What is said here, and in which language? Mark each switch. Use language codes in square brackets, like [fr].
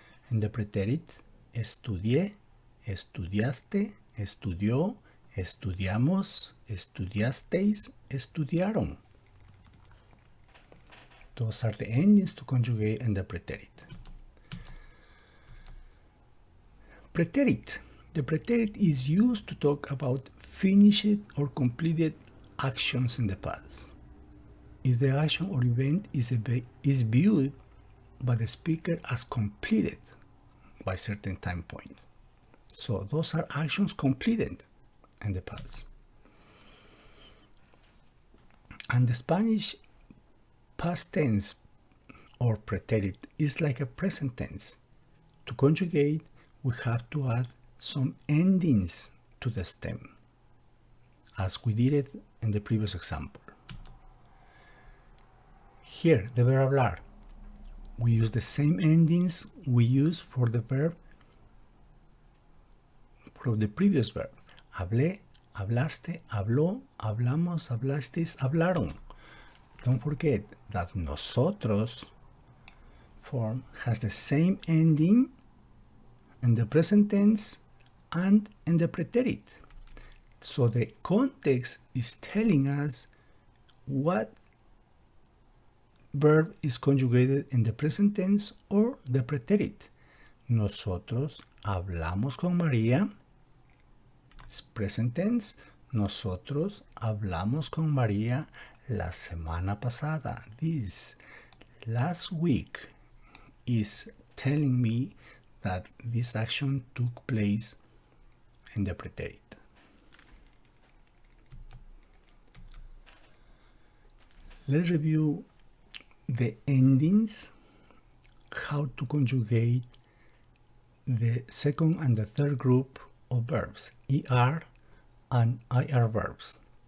[es] In the preterit, estudié, estudiaste, estudió, estudiamos, estudiasteis, estudiaron. [en] Those are the endings to conjugate in the preterit. Preterit. The preterit is used to talk about finished or completed actions in the past. If the action or event is viewed by the speaker as completed by certain time point. So those are actions completed in the past. And the Spanish past tense or preterit is like a present tense. To conjugate, we have to add some endings to the stem, as we did it in the previous example. Here, the verb hablar. We use the same endings we use for the verb from the previous verb. [es] Hablé, hablaste, habló, hablamos, hablasteis, hablaron. [en] Don't forget that nosotros form has the same ending in the present tense and in the preterit. So the context is telling us what verb is conjugated in the present tense or the preterit. [es] Nosotros hablamos con María. [en] It's present tense. [es] Nosotros hablamos con María la semana pasada. [en] This last week is telling me that this action took place in the preterit. Let's review the endings, how to conjugate the second and the third group of verbs, ER and IR verbs.